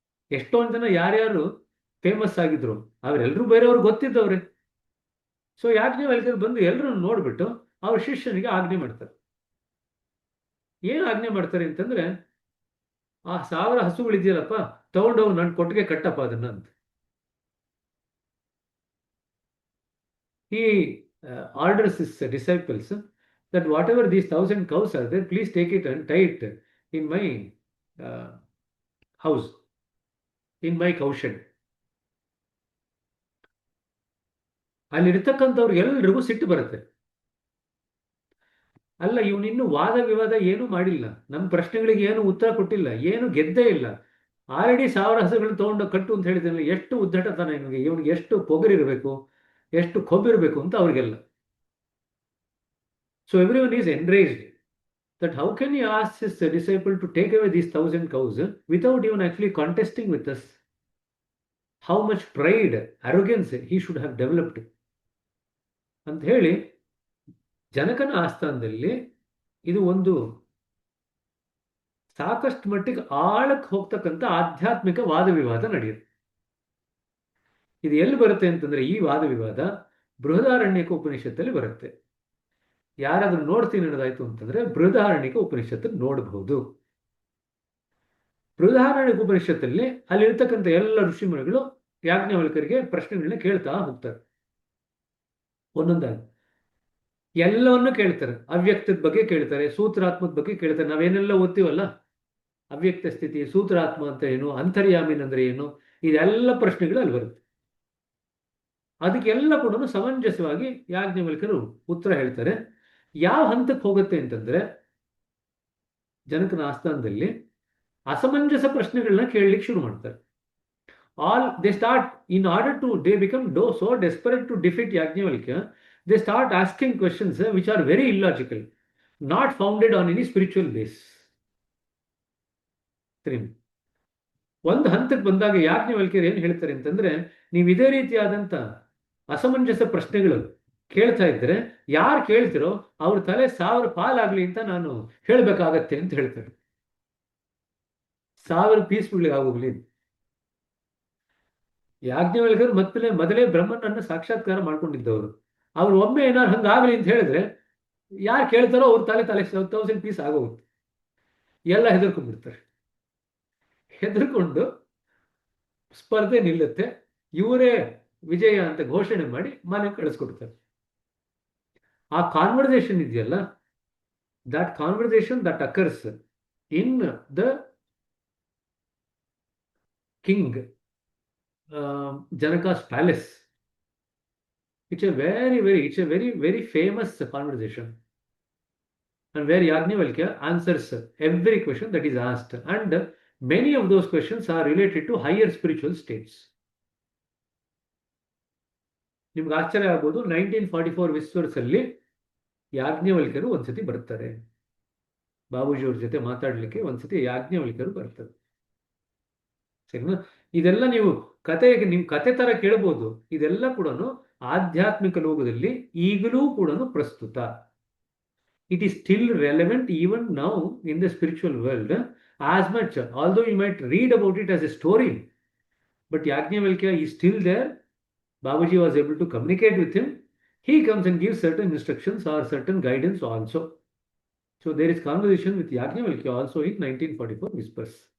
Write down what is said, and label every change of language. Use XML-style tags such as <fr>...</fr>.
<kn>ಎಷ್ಟೊಂದು ಜನ ಯಾರ್ಯಾರು ಫೇಮಸ್ ಆಗಿದ್ರು ಅವರೆಲ್ಲರೂ ಬೇರೆಯವ್ರು ಗೊತ್ತಿದ್ದವ್ರೆ. ಸೊ ಯಾಜ್ಞವಲ್ಕ್ಯರು ಬಂದು ಎಲ್ಲರನ್ನು ನೋಡ್ಬಿಟ್ಟು ಅವ್ರ ಶಿಷ್ಯನಿಗೆ ಆಜ್ಞೆ ಮಾಡ್ತಾರೆ. ಏನು ಆಜ್ಞೆ ಮಾಡ್ತಾರೆ ಅಂತಂದ್ರೆ, ಆ 1000 ಹಸುಗಳಿದೆಯಲ್ಲಪ್ಪ, ತಗೊಂಡೋಗಿ ನನ್ನ ಕೊಟ್ಟಿಗೆ ಕಟ್ಟಪ್ಪ ಅದನ್ನ ಅಂತ.</kn> <en>He orders his disciples that whatever these 1,000 cows are there, please take it and tie it in my house, in my cow shed.</en> <kn>ಅಲ್ಲಿರ್ತಕ್ಕಂಥವ್ರು ಎಲ್ರಿಗೂ ಸಿಟ್ಟು ಬರುತ್ತೆ. ಅಲ್ಲ, ಇವನಿನ್ನು ವಾದ ವಿವಾದ ಏನೂ ಮಾಡಿಲ್ಲ, ನಮ್ಮ ಪ್ರಶ್ನೆಗಳಿಗೆ ಏನು ಉತ್ತರ ಕೊಟ್ಟಿಲ್ಲ, ಏನು ಗೆದ್ದೇ ಇಲ್ಲ. ಆಲ್ರೆಡಿ 1000 ಹಸುಗಳನ್ನ ತಗೊಂಡು ಕಟ್ಟು ಅಂತ ಹೇಳಿದ್ರೆ ಎಷ್ಟು ಉದ್ದಟತನ ಇವನಿಗೆ, ಇವನಿಗೆ ಎಷ್ಟು ಪೊಗರಿರಬೇಕು, ಎಷ್ಟು ಕೊಬ್ಬಿರಬೇಕು ಅಂತ ಅವ್ರಿಗೆಲ್ಲ.</kn> <en>So everyone is enraged that how can he ask his disciple to take away these 1,000 cows without even actually contesting with us? How much pride, arrogance he should have developed</en> <kn>ಅಂತ ಹೇಳಿ ಜನಕನ ಆಸ್ಥಾನದಲ್ಲಿ ಇದು ಒಂದು ಸಾಕಷ್ಟು ಮಟ್ಟಿಗೆ ಆಳಕ್ಕೆ ಹೋಗ್ತಕ್ಕಂಥ ಆಧ್ಯಾತ್ಮಿಕ ವಾದ ವಿವಾದ ನಡೆಯುತ್ತೆ. ಇದು ಎಲ್ಲಿ ಬರುತ್ತೆ ಅಂತಂದ್ರೆ, ಈ ವಾದ ವಿವಾದ ಬೃಹದಾರಣ್ಯಕ ಉಪನಿಷತ್ತಲ್ಲಿ ಬರುತ್ತೆ. ಯಾರಾದ್ರೂ ನೋಡ್ತೀನಿ ಅನ್ನೋದಾಯ್ತು ಅಂತಂದ್ರೆ ಬೃಹದಾರಣ್ಯಕ ಉಪನಿಷತ್ತು ನೋಡಬಹುದು. ಬೃಹದಾರಣ್ಯಕ ಉಪನಿಷತ್ತಲ್ಲಿ ಅಲ್ಲಿರ್ತಕ್ಕಂಥ ಎಲ್ಲ ಋಷಿಮುನಿಗಳು ಯಾಜ್ಞವಲ್ಕ್ಯರಿಗೆ ಪ್ರಶ್ನೆಗಳನ್ನ ಕೇಳ್ತಾ ಹೋಗ್ತಾರೆ. ಒಂದೊಂದಾಗಿ ಎಲ್ಲವನ್ನು ಕೇಳ್ತಾರೆ. ಅವ್ಯಕ್ತದ ಬಗ್ಗೆ ಕೇಳ್ತಾರೆ, ಸೂತ್ರಾತ್ಮದ ಬಗ್ಗೆ ಕೇಳ್ತಾರೆ. ನಾವೇನೆಲ್ಲ ಓದ್ತೀವಲ್ಲ, ಅವ್ಯಕ್ತ ಸ್ಥಿತಿ, ಸೂತ್ರಾತ್ಮ ಅಂತ ಏನು, ಅಂತರ್ಯಾಮಿನ್ ಅಂದ್ರೆ ಏನು, ಇದೆಲ್ಲ ಪ್ರಶ್ನೆಗಳು ಅಲ್ಲಿ ಬರುತ್ತೆ. ಅದಕ್ಕೆಲ್ಲ ಕೂಡ ಸಮಂಜಸವಾಗಿ ಯಾಜ್ಞವಲ್ಕ್ಯರು ಉತ್ತರ ಹೇಳ್ತಾರೆ. ಯಾವ ಹಂತಕ್ಕೆ ಹೋಗುತ್ತೆ ಅಂತಂದ್ರೆ, ಜನಕನ ಆಸ್ಥಾನದಲ್ಲಿ ಅಸಮಂಜಸ ಪ್ರಶ್ನೆಗಳನ್ನ ಕೇಳಲಿಕ್ಕೆ ಶುರು ಮಾಡ್ತಾರೆ.</kn> <en>They start, in order to, they become so desperate to defeat Yajnavalkya, they start asking questions which are very illogical, not founded on any spiritual base.</en> <kn>ಒಂದು ಹಂತಕ್ಕೆ ಬಂದಾಗ ಯಾಜ್ಞವಲ್ಕ್ಯರು ಏನು ಹೇಳ್ತಾರೆ ಅಂತಂದ್ರೆ, ನೀವು ಇದೇ ರೀತಿಯಾದಂಥ ಅಸಮಂಜಸ ಪ್ರಶ್ನೆಗಳು ಕೇಳ್ತಾ ಇದ್ರೆ ಯಾರು ಕೇಳ್ತಿರೋ ಅವ್ರ ತಲೆ 1000 ಪಾಲಾಗ್ಲಿ ಅಂತ ನಾನು ಹೇಳ್ಬೇಕಾಗತ್ತೆ ಅಂತ ಹೇಳ್ತಾರೆ. 1000 ಪೀಸ್ಗಳಿಗೆ ಆಗೋಗ್ಲಿ. ಯಾಜ್ಞವಲ್ಕ್ಯರು ಮೊದಲೇ ಬ್ರಹ್ಮನನ್ನ ಸಾಕ್ಷಾತ್ಕಾರ ಮಾಡ್ಕೊಂಡಿದ್ದವರು. ಅವ್ರು ಒಮ್ಮೆ ಏನಾರು ಹಂಗಾಗಲಿ ಅಂತ ಹೇಳಿದ್ರೆ ಯಾರು ಕೇಳ್ತಾರೋ ಅವ್ರ ತಲೆ 1000 ಪೀಸ್ ಆಗೋಗುತ್ತೆ. ಎಲ್ಲ ಹೆದರ್ಕೊಂಡ್ಬಿಡ್ತಾರೆ. ಹೆದರ್ಕೊಂಡು ಸ್ಪರ್ಧೆ ನಿಲ್ಲುತ್ತೆ. ಇವರೇ ವಿಜಯ ಅಂತ ಘೋಷಣೆ ಮಾಡಿ ಮನೆಗೆ ಕಳಿಸ್ಕೊಡ್ತಾರೆ. ಆ ಕಾನ್ವರ್ಸೇಷನ್ ಇದೆಯಲ್ಲ,</kn> <en>that conversation that occurs in the king Janaka's palace, it's a very famous conversation, and where Yajnavalkya answers every question that is asked, and many of those questions are related to higher spiritual states.</en> <kn>ನಿಮ್ಗೆ ಆಶ್ಚರ್ಯ ಆಗ್ಬೋದು, 1944 ವಿಸ್ಪರ್ಸಲ್ಲಿ ಯಾಜ್ಞವಲ್ಕ್ಯರು ಒಂದ್ಸತಿ ಬರ್ತಾರೆ. ಬಾಬೂಜಿಯವ್ರ ಜೊತೆ ಮಾತಾಡ್ಲಿಕ್ಕೆ ಒಂದ್ಸತಿ ಯಾಜ್ಞವಲ್ಕ್ಯರು ಬರ್ತಾರೆ. ಸರಿನಾ? ಇದೆಲ್ಲ ನೀವು ನಿಮ್ ಕತೆ ತರ ಕೇಳ್ಬೋದು. ಇದೆಲ್ಲ ಕೂಡ ಆಧ್ಯಾತ್ಮಿಕ ಲೋಕದಲ್ಲಿ ಈಗಲೂ ಕೂಡ ಪ್ರಸ್ತುತ.</kn> <en>It is still relevant even now in the spiritual world as much, although you might read about it as a story, but Yajnavalkya is still there. Babaji was able to communicate with him. He comes and gives certain instructions or certain guidance also. So there is conversation with Yajnavalkya also in 1944 whispers.</en>